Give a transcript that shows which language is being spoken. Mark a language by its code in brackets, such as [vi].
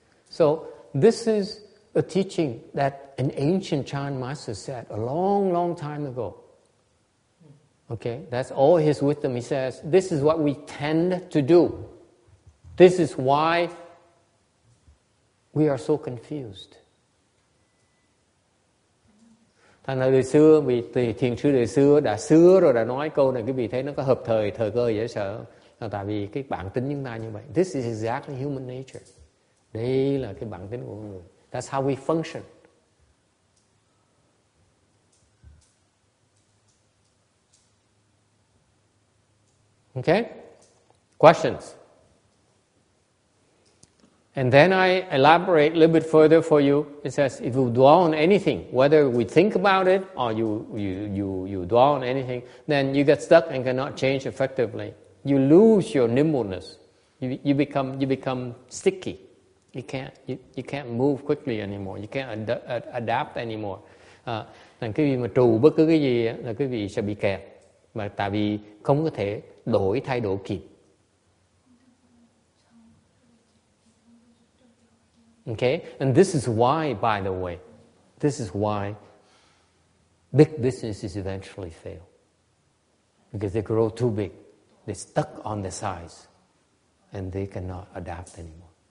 [en] So this is a teaching that an ancient Chan master said a long, long time ago. Okay, that's all his wisdom. He says, this is what we tend to do. This is why we are so confused. [vi] Thành ra đời xưa, vì thiền sư đời xưa đã xưa rồi đã nói câu này, quý vị thấy nó có hợp thời cơ dễ sợ. Là tại vì cái bản tính chúng ta như vậy. [en] This is exactly human nature. [vi] Đây là cái bản tính của con người. [en] That's how we function. Okay? Questions? And then I elaborate a little bit further for you. It says, if you dwell on anything, whether we think about it or you dwell on anything, then you get stuck and cannot change effectively. You lose your nimbleness. You become sticky. You can't move quickly anymore. You can't adapt anymore. [vi] Thành quý vị mà trù bất cứ cái gì là quý vị sẽ bị kẹt. Mà tại vì không có thể thay đổi kịp. [en] Okay? And this is why, by the way, this is why big businesses eventually fail. Because they grow too big. They're stuck on the size. And they cannot adapt anymore.